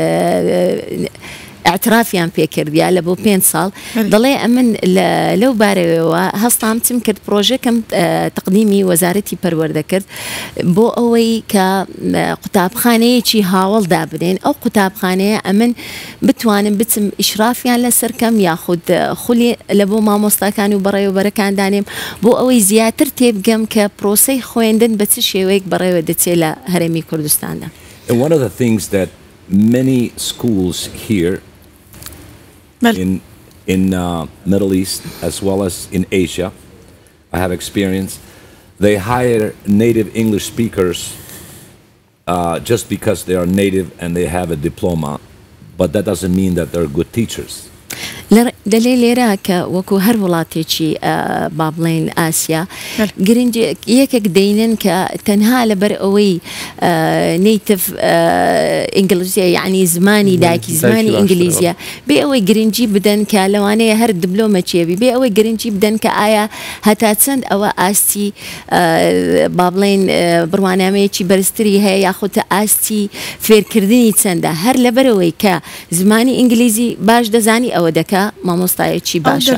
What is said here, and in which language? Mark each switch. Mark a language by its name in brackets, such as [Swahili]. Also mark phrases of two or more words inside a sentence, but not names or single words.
[Central Kurdish] اعترافیان پێکردیا لە بۆ 5 ساڵ دەڵێ ئەمن لەو بارەوەیەوە هەستام چم کرد پرۆژێکم تقدیمی وەزارەتی پەروەردە کرد بۆ ئەوەی کە قوتابخانەیەکی هاوڵدا بنێن ئەو قوتابخانەیە ئەمن بتوانم بچم ئیشرافیان لەسەرکەم یاخود خولی لە بۆ مامۆستاکان و بەڕێوەبەرەکان دانێم بۆ ئەوەی زیاتر تێبگەم کە پرۆسەی خوێندن بە چ شێوەیەک بەڕێوە دەچێت لە هەرێمی کوردستاندا. [English] And one of the things that many schools here in Middle East as well as in Asia, I have experience, they hire native English speakers just because they are native and they have a diploma, but that doesn't mean that they're good teachers. [Central Kurdish] دەلێ لێرە کە وەکو هەر وڵاتێکی با بڵێن ئاسیا گرنگ یەکێک دەینن کە تەنها لەبەر ئەوەی نیتف ئینگلیزیە یعنی زمانی دایکی زمانی ئینگلیزیە بێ ئەوەی گرنگی بدەن کە لەوانەیە هەر دیپلۆمە چێبی بێ ئەوەی گرنگی بدەن کە ئایا هەتا چەند ئەوە ئاستی با بڵێن بڕوانامەیەکی بەرزتری هەیە یاخود ئاستی فێرکردنی چەندە هەر لەبەرەوەی کە زمانی ئینگلیزی باش دەزانی ئەوە دەکا مامۆستایەکی باشە.